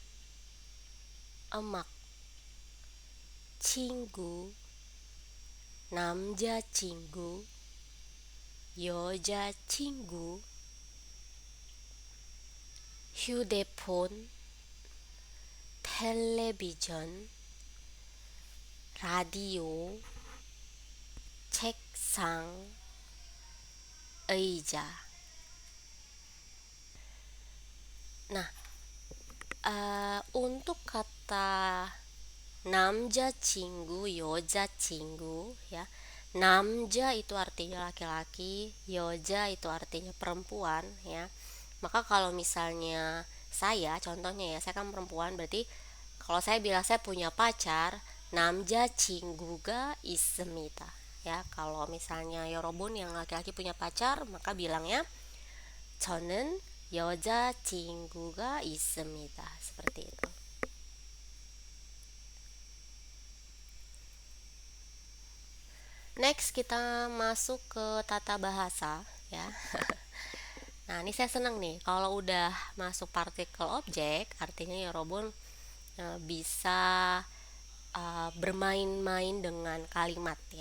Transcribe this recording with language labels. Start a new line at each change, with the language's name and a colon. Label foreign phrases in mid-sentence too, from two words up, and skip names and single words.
Korean: 음악, 친구, 남자친구, 여자친구, 휴대폰, 텔레비전, 라디오, 책상, 의자.
Indonesian: Nah, untuk kata
Korean: 남자친구, 여자친구
Indonesian: ya. 남자 itu artinya laki-laki, 여자 itu artinya perempuan ya. Maka kalau misalnya saya, contohnya ya, saya kan perempuan, berarti kalau saya bilang saya punya pacar,
Korean: 남자친구가 있습니다.
Indonesian: Ya, kalau misalnya 여러분 yang laki-laki punya pacar, maka bilangnya
Korean: 저는 여자친구가 있습니다.
Indonesian: Seperti itu. Next kita masuk ke tata bahasa ya. Nah, ini saya senang nih kalau udah masuk partikel objek, artinya ya Robun bisa bermain-main dengan kalimat ya.